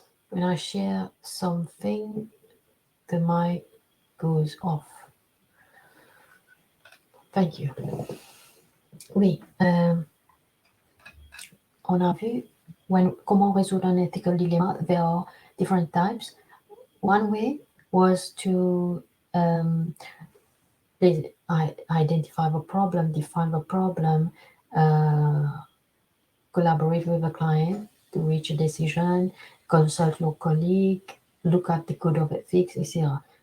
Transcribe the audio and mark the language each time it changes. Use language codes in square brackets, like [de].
[en] when I share something, the mic goes off. Thank you. [fr] Oui, on a vu comment résoudre un ethical dilemma. [en] There are different types. One way was to identify the problem, define the problem, collaborate with the client to reach a decision, consult your colleague, look at the code of ethics, etc.